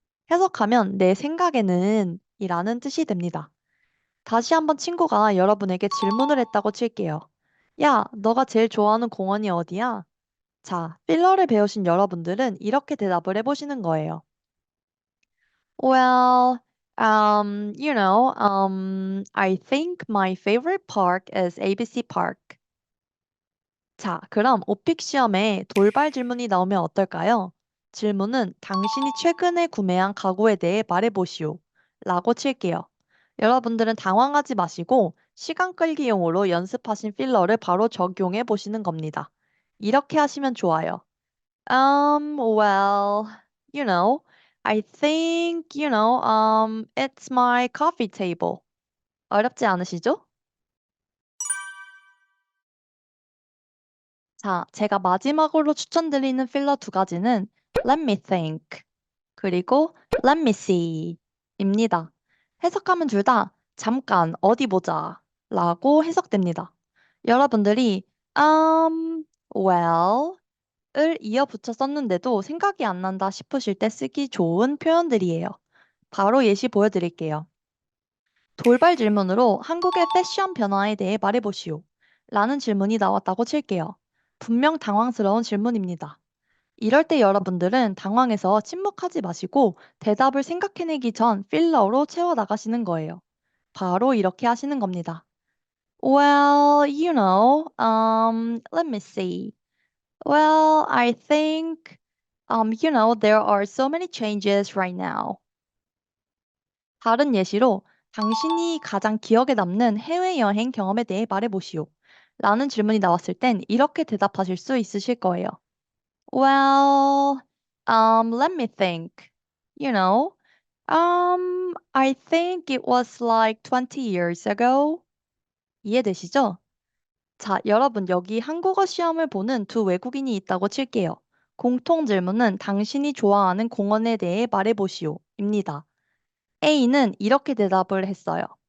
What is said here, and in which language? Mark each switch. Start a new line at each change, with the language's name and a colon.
Korean: 해석하면 내 생각에는 이라는 뜻이 됩니다. 다시 한번 친구가 여러분에게 질문을 했다고 칠게요. 야, 너가 제일 좋아하는 공원이 어디야? 자, 필러를 배우신 여러분들은 이렇게 대답을 해보시는 거예요.
English: Well, I think my favorite park is ABC Park.
Korean: 자, 그럼 오픽 시험에 돌발 질문이 나오면 어떨까요? 질문은 당신이 최근에 구매한 가구에 대해 말해보시오. 라고 칠게요. 여러분들은 당황하지 마시고 시간 끌기용으로 연습하신 필러를 바로 적용해 보시는 겁니다. 이렇게 하시면 좋아요.
English: Well, you know, I think, it's my coffee table.
Korean: 어렵지 않으시죠? 자, 제가 마지막으로 추천드리는 필러 두 가지는
English: Let me think,
Korean: 그리고
English: Let me see
Korean: 입니다. 해석하면 둘 다 잠깐 어디 보자 라고 해석됩니다. 여러분들이 well 을 이어 붙여 썼는데도 생각이 안 난다 싶으실 때 쓰기 좋은 표현들이에요. 바로 예시 보여드릴게요. 돌발 질문으로 한국의 패션 변화에 대해 말해보시오. 라는 질문이 나왔다고 칠게요. 분명 당황스러운 질문입니다. 이럴 때 여러분들은 당황해서 침묵하지 마시고 대답을 생각해내기 전 필러로 채워나가시는 거예요. 바로 이렇게 하시는 겁니다.
English: Well, let me see. Well, I think, there are so many changes right now.
Korean: 다른 예시로 당신이 가장 기억에 남는 해외여행 경험에 대해 말해보시오. 라는 질문이 나왔을 땐 이렇게 대답하실 수 있으실 거예요.
English: Well, let me think. You know, I think it was like 20 years ago.
Korean: 이해되시죠? 자, 여러분, 여기 한국어 시험을 보는 두 외국인이 있다고 칠게요. 공통 질문은 당신이 좋아하는 공원에 대해 말해보시오. 입니다. A는 이렇게 대답을 했어요.